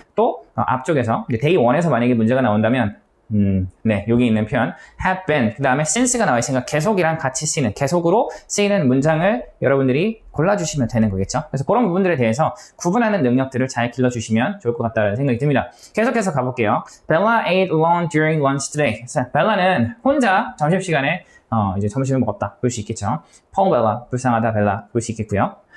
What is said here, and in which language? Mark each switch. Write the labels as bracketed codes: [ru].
[ko] 또 앞쪽에서 day 1에서 만약에 문제가 나온다면 네, 여기 있는 표현 have been, 그 다음에 since가 나와 있으니까 계속이랑 같이 쓰이는, 계속으로 쓰이는 문장을 여러분들이 골라주시면 되는 거겠죠. 그래서 그런 부분들에 대해서 구분하는 능력들을 잘 길러주시면 좋을 것 같다는 생각이 듭니다. 계속해서 가볼게요. [en] Bella ate alone during lunch today. [ko] 자, 벨라는 혼자 점심시간에 이제 점심을 먹었다 볼 수 있겠죠. [en] Poor Bella, [ko] 불쌍하다 벨라 볼 수 있겠고요.